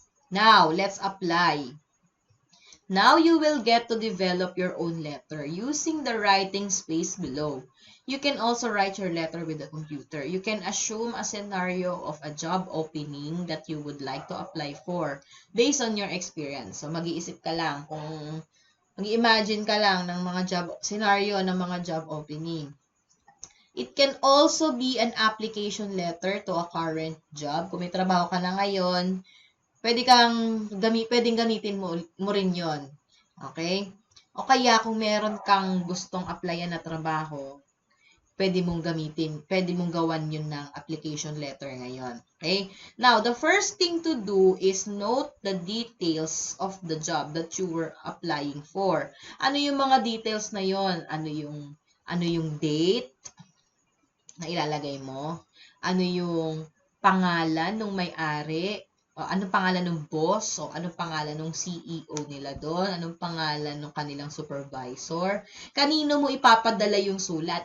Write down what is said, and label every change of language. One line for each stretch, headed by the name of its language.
English: Now, let's apply. Now you will get to develop your own letter using the writing space below. You can also write your letter with a computer. You can assume a scenario of a job opening that you would like to apply for based on your experience.
Filipino: So mag-iisip ka lang kung mag-imagine ka lang ng mga scenario ng mga job opening.
English: It can also be an application letter to a current job.
Filipino: Kung may trabaho ka na ngayon, pwedeng gamitin mo rin yon. Okay? O kaya kung meron kang gustong applyan na trabaho, pwede mong gawan yun ng application letter ngayon. Okay?
English: Now, the first thing to do is note the details of the job that you were applying for.
Filipino: Ano yung mga details na yon? Ano yung date na ilalagay mo? Ano yung pangalan ng may-ari? Anong pangalan ng boss? O anong pangalan ng CEO nila doon? Anong pangalan ng kanilang supervisor? Kanino mo ipapadala yung sulat?